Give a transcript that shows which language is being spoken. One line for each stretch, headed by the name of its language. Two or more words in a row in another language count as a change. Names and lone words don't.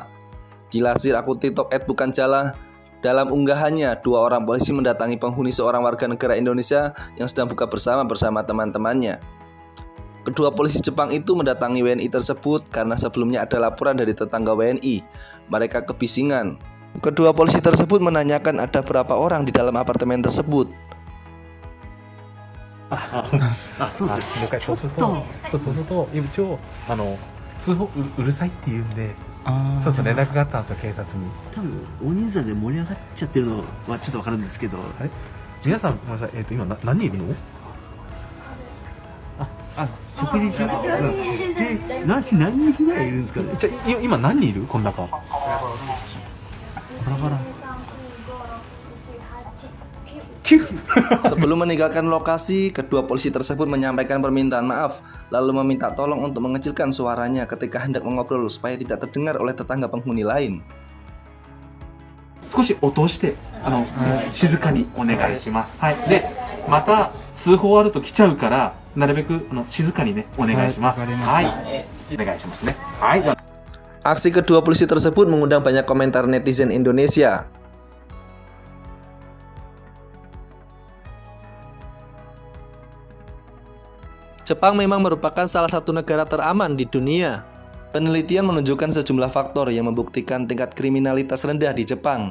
Indonesian: Dilansir akun TikTok @bukanjala, dalam unggahannya, 2 orang polisi mendatangi penghuni seorang warga negara Indonesia yang sedang buka bersama teman-temannya. Kedua polisi Jepang itu mendatangi WNI tersebut karena sebelumnya ada laporan dari tetangga WNI. Mereka kebisingan. Kedua polisi tersebut menanyakan ada berapa orang di dalam apartemen tersebut.
Japanese: そうすると一応通報うるさいって言うんで、そうそう連絡があったんですよ、警察に。多分大人数で盛り上がっちゃってるのはちょっとわかるんですけど、皆さんごめんなさい、今何人いるの？食事中で何人ぐらいいるんですかね。じゃあ今何人いる？この中。バラバラ。
Indonesian: Sebelum meninggalkan lokasi, kedua polisi tersebut menyampaikan permintaan maaf, lalu meminta tolong untuk mengecilkan suaranya ketika hendak mengobrol supaya tidak terdengar oleh tetangga penghuni lain.
Japanese: 少し落として静かにお願いします。はい。で、また通報あると来ちゃうからなるべく静かにねお願いします。はい。お願いしますね。はい。
Indonesian: Aksi kedua polisi tersebut mengundang banyak komentar netizen Indonesia. Jepang memang merupakan salah satu negara teraman di dunia. Penelitian menunjukkan sejumlah faktor yang membuktikan tingkat kriminalitas rendah di Jepang.